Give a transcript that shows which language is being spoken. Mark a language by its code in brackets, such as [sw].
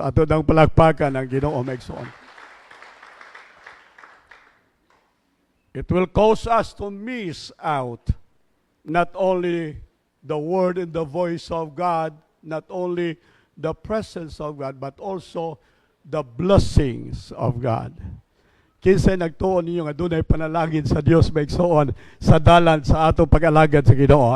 [ceb] Ato nang palagpakan ang Ginoo maigsoon. [en] It will cause us to miss out not only the word and the voice of God, not only the presence of God, but also the blessings of God. [ceb] Kinsay nagtuon ninyo nga dunay panalangin sa Dios maigsoon sa dalan sa atong pag-alagad sa Ginoo.